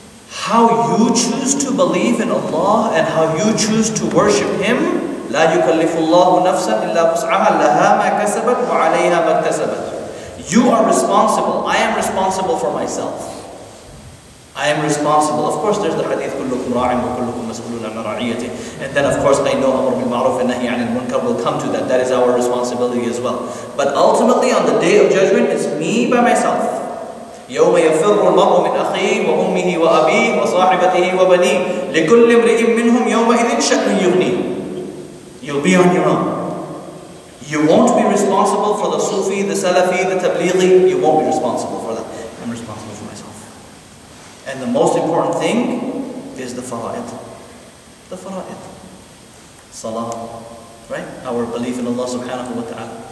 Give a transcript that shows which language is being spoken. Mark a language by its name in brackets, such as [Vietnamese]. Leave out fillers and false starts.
[English] How you choose to believe in Allah and how you choose to worship Him, [Arabic] لا يكلف الله نفسا إلا وسعها لها ما كسبت وعليها ما اكتسبت. [English] You are responsible. I am responsible for myself. I am responsible. Of course, there's the hadith, [Arabic] كلكم راع وكلكم مسؤول عن رعيته. [English] And then, of course, I know Amr bil Ma'ruf and Nahi anil Munkar will come to that. That is our responsibility as well. But ultimately, on the Day of Judgment, it's me by myself. [Arabic] يوم يفر المرء من أخيه وأمه وأبيه وصاحبته وبنيه لكل امرئ منهم يومئذ شأن يغنيه. [English] You'll be on your own. You won't be responsible for the Sufi, the Salafi, the Tablighi. You won't be responsible for that. I'm responsible for myself. And the most important thing is the fara'id. The fara'id. Salah. Right? Our belief in Allah subhanahu wa ta'ala.